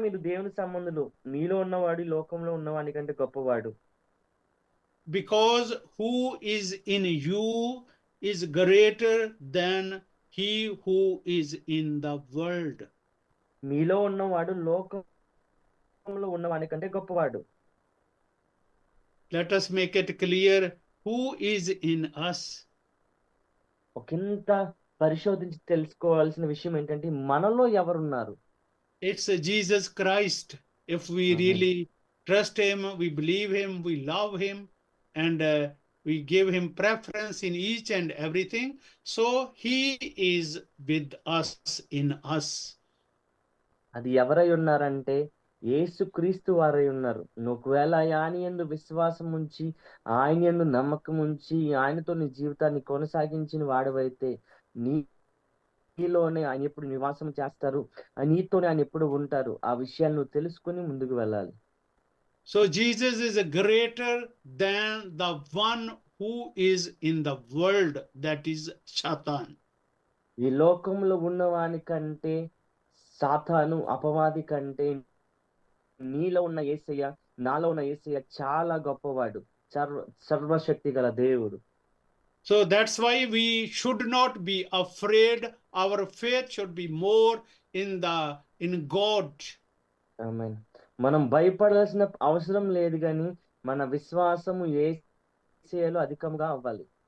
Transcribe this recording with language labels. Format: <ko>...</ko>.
<te>మీరు దేవుని సంబంధులు, మీలో ఉన్నవాడు లోకంలో ఉన్నవాడి కంటే గొప్పవాడు.</te> <en>Because who is in you is greater than he who is in the world.</en> <te>మీలో ఉన్నవాడు లోకంలో ఉన్నవాని కంటే గొప్పవాడు.</te> <en>Let us make it clear who is in us.</en> <te>ఒకంత పరిశోధించి తెలుసుకోవాల్సిన విషయం ఏంటంటే మనలో ఎవరున్నారు?</te> <en>It's Jesus Christ. If we</en> <te>amen.</te> <en>really trust him, we believe him, we love him, and we give him preference in each and everything, so he is with us, in us.</en> <te>అది ఎవరై ఉన్నారంటే యేసుక్రీస్తు వారై ఉన్నారు. ఒకవేళ ఆయన యందు విశ్వాసం ఉంచి, ఆయన యందు నమ్మకం ఉంచి, ఆయనతో నీ జీవితాన్ని కొనసాగించిన వాడివైతే నీలోనే ఆయన ఎప్పుడు నివాసం చేస్తారు. నీతోనే ఆయన ఎప్పుడు ఉంటారు. ఆ విషయాన్ని నువ్వు తెలుసుకొని ముందుకు వెళ్ళాలి.</te> <en>So Jesus is greater than the one who is in the world, that is Satan.</en> <te>ఈ లోకంలో ఉన్నవాని కంటే, సాతాను అపవాది కంటే నీలో ఉన్న యేసయ్య, నాలో ఉన్న యేసయ్య చాలా గొప్పవాడు. సర్వశక్తి గల దేవుడు.</te> <en>So that's why we should not be afraid. Our faith should be more in God.</en> <te>ఆమేన్. మనం భయపడాల్సిన అవసరం లేదు గాని మన విశ్వాసము యేసయ్యలో అధికంగా అవ్వాలి.</te>